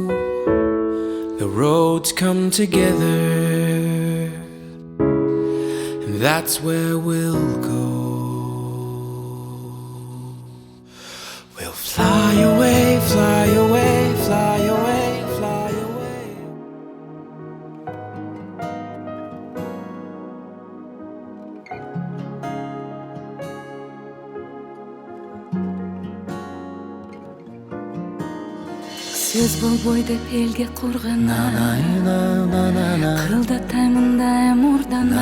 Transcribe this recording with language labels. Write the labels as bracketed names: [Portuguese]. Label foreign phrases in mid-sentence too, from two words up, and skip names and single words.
[English] The roads come together, and that's where we'll go. We'll fly away, fly away, fly away, fly away. [Kyrgyz] Сөз болбой деп элге кургана, кылдатаймын дайым мурдана.